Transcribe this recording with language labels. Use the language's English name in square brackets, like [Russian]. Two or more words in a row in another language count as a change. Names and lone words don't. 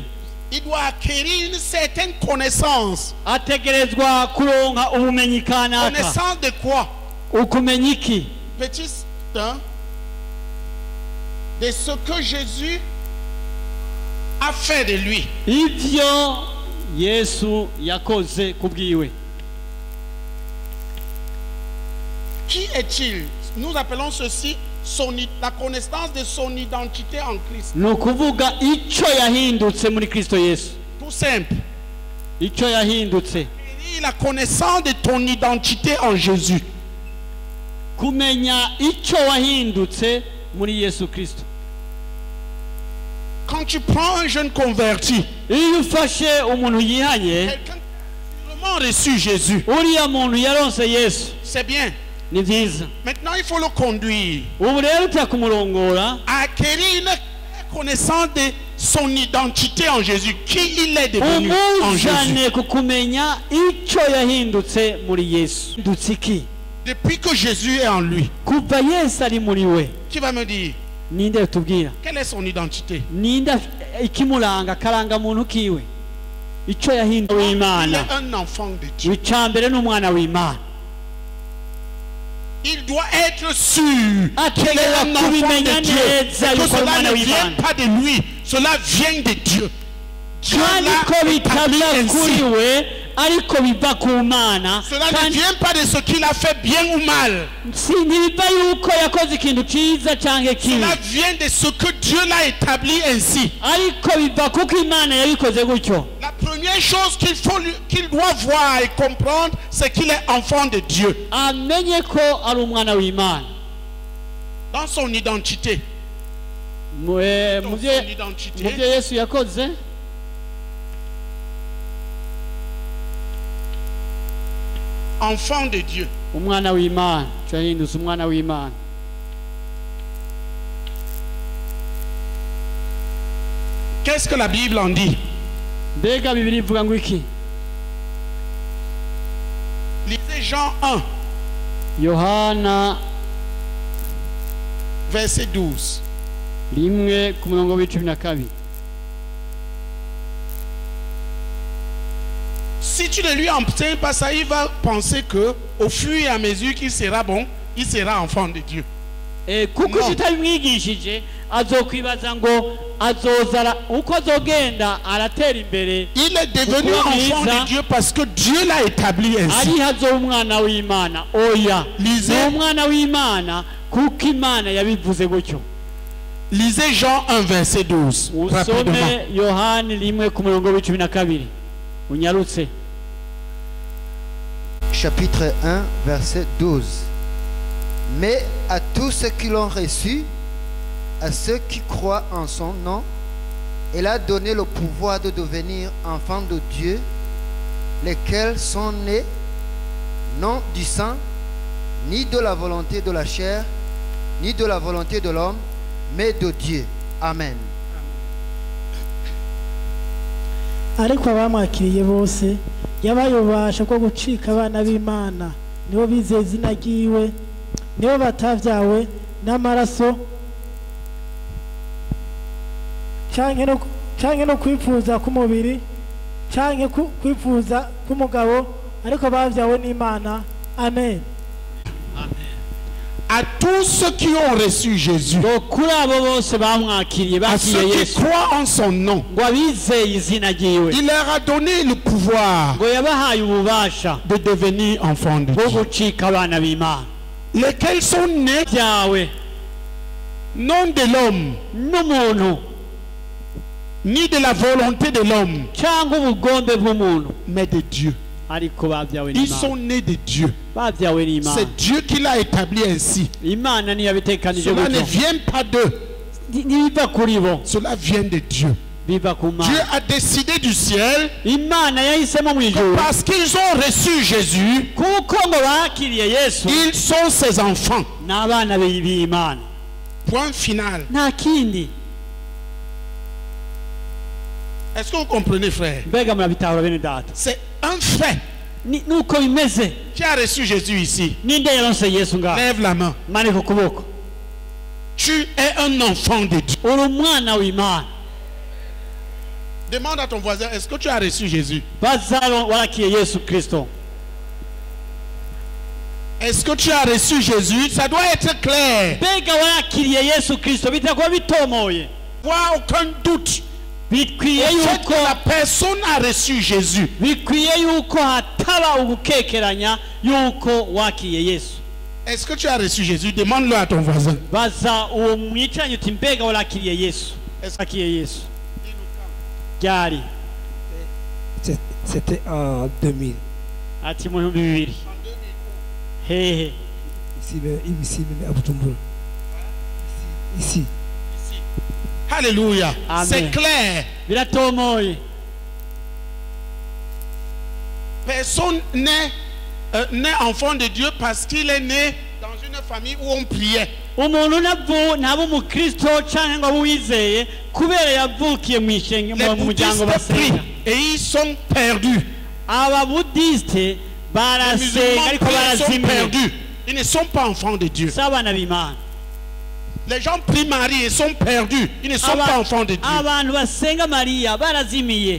[French] Il doit acquérir une certaine connaissance. [Rundi] ategerezwa kuronka ubumenyi kanaka. [French] Connaissance de quoi? [Rundi] ukumenya iki? [French] Petit, hein? De ce que Jésus a fait de lui. [Rundi] ibyo yesu yakoze kubwiwe. [French] Qui est-il? Nous appelons ceci la connaissance de son identité en Christ. [Rundi] ni ukuvuga icyo yahindutse muri Kristo Yesu. [French] Tout simple. [Rundi] icyo yahindutse. [French] Et la connaissance de ton identité en Jésus. [Rundi] kumenya icyo wahindutse muri Yesu Kristo. [French] Quand tu prends un jeune converti, [Rundi] iyo ufashe umuntu yihanye, [French] quelqu'un qui a vraiment reçu Jésus, [Rundi] uriya muntu yaronse Yesu, [French] c'est bien. [Rundi] ni byiza. [French] Maintenant, il faut le conduire [Rundi] ubu rero utya kumurongora, [French] à acquérir une connaissance de son identité en Jésus, qui il est devenu en Jésus. [Rundi] umuzane ku kumenya icyo yahindutse muri Yesu. Hindutse iki? [French] Depuis que Jésus est en lui, [Rundi] kuva Yesu ari muri we, [French] qui va me dire [Rundi] ninde tubwira? [French] quelle est son identité? [Rundi] ninde ikimuranga karanga muntu kiwe? icyo yahinduye [French] Il [Rundi] w'Imana. [French] est un enfant de Dieu. [Rundi] icya mbere n'umwana w'Imana. [French] Il doit être sûr qu'il est [Rundi] ategereza [French] un enfant [Rundi] kubimenya [French] de Dieu. [Rundi] neza [French] Et que [Rundi] yuko ari [French] cela [Rundi] umwana [French] ne vient [Rundi] w'Imana, [French] pas de lui, cela vient de Dieu. Dieu [Rundi] kandi [French] l'a [Rundi] ko [French] établi [Rundi] bitava kuri [French] ainsi. [Rundi] we ariko biva ku Mana. [French] Cela ne [Rundi] kandi [French] vient pas de ce qu'il a fait bien ou mal. [Rundi] ntibiva yuko yakoze ikintu cyiza cyangwa kibi, [French] Cela vient de ce que Dieu l'a établi ainsi. [Rundi] ariko biva kuko Imana yabikoze gutyo. [French] La première chose qu'il doit voir et comprendre, c'est qu'il est enfant de Dieu. [Rundi] amenye ko ari umwana w'Imana. [French] Dans son identité. [Rundi] mu [French] Dans [Rundi] byo [French] son identité. [Rundi] Yesu yakoze, [French] Enfant de Dieu. [Rundi] umwana w'Imana, cyo yahindutse umwana w'Imana. [French] Qu'est-ce que la Bible en dit? [Rundi] mbega Bibiliya ivuga ngo iki? [French] Lisez Jean 1, [Rundi] Yohana [French] verset 12. [Rundi] 1:12. [French] Si tu ne lui enseignes pas ça, il va penser que au fur et à mesure qu'il sera bon, il sera enfant de Dieu. [Rundi] kuko [French] Non. [Rundi] utabimwigishije azokwibaza ngo azozara uko azogenda aratera imbere [French] Il est devenu Pourquoi enfant [Rundi] Misa? [French] de Dieu parce que Dieu l'a établi ainsi. [Rundi] ari hazo umwana w'Imana oya [French] Lisez. [Rundi] ni umwana w'Imana kuko Imana yabivuze gutyo. [French] Lisez Jean 1 verset 12. Rapidement. [Rundi] Usome Yohani 1:12 unyarutse. [French] Chapitre 1, verset 12. Mais à tous ceux qui l'ont reçu, à ceux qui croient en son nom, il a donné le pouvoir de devenir enfants de Dieu, lesquels sont nés non du sang, ni de la volonté de la chair, ni de la volonté de l'homme, mais de Dieu. Amen. [Rundi] ariko abamwakiriye bose yabaye ububasha bwo gucika abana b'Imana nibo bizeye izina ryiwe nibo batavyawe n'amaraso canke no kwifuza k'umubiri canke kwifuza k'umugabo ariko bavyawe n'Imana. Amen. [French] À tous ceux qui ont reçu Jésus, [Rundi] ngo kuri abo bose bamwakiriye [French] à [Rundi] bakiriye [French] ceux qui [Rundi] Yesu [French] croient en son nom, [Rundi] ngo abizeye izina ryiwe [French] il leur a donné le pouvoir [Rundi] ngo yabahaye ububasha [French] de devenir enfants de [Rundi] bwo [French] Dieu. [Rundi] gucika abana b'Imana [French] Lesquels sont nés [Rundi] byawe [French] non de l'homme, [Rundi] n'umuntu [French] ni de la volonté de l'homme, [Rundi] cyangwa ubugombe bw'umuntu [French] mais de Dieu. [Rundi] ariko babyawe [French] Ils [Rundi] n'Imana [French] sont nés de Dieu. [Rundi] babyawe n'Imana. [French] C'est Dieu qui l'a établi ainsi. [Rundi] Imana niyo yabitekanije [French] Cela ne [Rundi] gutyo [French] vient pas d'eux, [Rundi] ntibiva kuri bo [French] cela vient de Dieu. [Rundi] biva ku [French] Dieu [Rundi] Mana. [French] a décidé du ciel [Rundi] Imana yahisemo mu [French] que [Rundi] ijuru [French] parce qu'ils ont reçu Jésus, [Rundi] kuko ngo bakiriye Yesu [French] ils sont ses enfants. [Rundi] n'abana b'Imana [French] Point final. [Rundi] nta kindi. [French] Est-ce que vous comprenez, frère? [Rundi] Mbega murabitahura bene data [French] C'est un fait. [Rundi] nuko bimeze. [French] Qui a reçu Jésus ici? [Rundi] Ninde yaronse Yesu ngaho [French] Lève la main. [Rundi] manika ukuboko. [French] Tu es un enfant de Dieu. [Rundi] uri umwana w'Imana. [French] Demande à ton voisin, est-ce que tu as reçu Jésus? [Rundi] baza warakiriye Yesu Kristo. [French] Est-ce que tu as reçu Jésus? Ça doit être clair. [Rundi] mbega warakiriye Yesu Kristo bitakuba bitomoye. [French] Pas aucun doute. [Rundi] bikwiye [French] Le fait [Rundi] yuko [French] que la personne a reçu Jésus. [Rundi] bikwiye yuko hataba ugukekeranya yuko wakiriye Yesu. [French] Est-ce que tu as reçu Jésus? Demande-le à ton voisin. [Rundi] baza uwo mwicaranye uti mbega warakiriye Yesu. wakiriye Yesu ryari? [French] C'était en 2000. [Rundi] ati mu 2000 hehe [French] Ici, à Bujumbura. Ici. Alléluia. Amen. C'est clair. [Rundi] biratomoye. [French] Personne n'est enfant de Dieu parce qu'il est né dans une famille où on priait. [Rundi] umuntu ntaba umukristo cyangwa ngo abe uwizeye kubera yavukiye mu ishenge [French] Les [Rundi] mu muryango [French] bouddhistes prient [Rundi] basenga. [French] et ils sont perdus. [Rundi] ababudisite [French] Les [Rundi] barasenga [French] musulmans [Rundi] ariko [French] prient et sont [Rundi] barazimiye. [French] perdus. Ils ne sont pas enfants de Dieu. [Rundi] si abana b'Imana. [French] Les gens prient Marie et sont perdus. Ils ne sont pas enfants de Dieu. [Rundi] abantu basenga Mariya barazimiye.